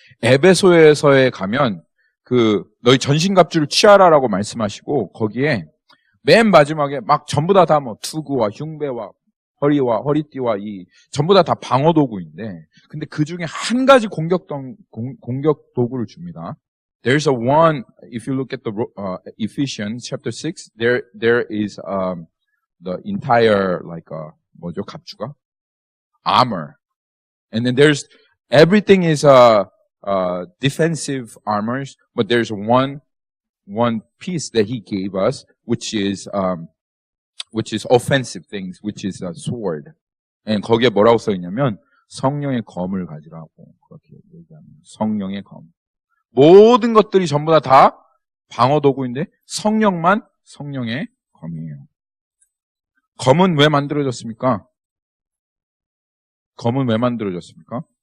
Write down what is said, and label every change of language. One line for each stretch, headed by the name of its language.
Korean: 에베소서에 가면 너희 전신갑주를 취하라라고 말씀하시고 거기에 맨 마지막에 막 전부 다 투구와 흉배와 허리와 허리띠와 전부 다 방어 도구인데 근데 그 중에 한 가지 공격 도구를 줍니다.
English: There's a one, if you look at the Ephesians chapter 6, there is the entire
Korean: 뭐죠 갑주가
English: armor, and then everything is defensive armors, but there's one piece that he gave us, which is offensive things, which is a sword.
Korean: and 거기에 뭐라고 써 있냐면 성령의 검을 가지라고 그렇게 얘기합니다. 성령의 검. 모든 것들이 전부 다 방어 도구인데 성령만 성령의 검이에요. 검은 왜 만들어졌습니까? 검은 왜 만들어졌습니까?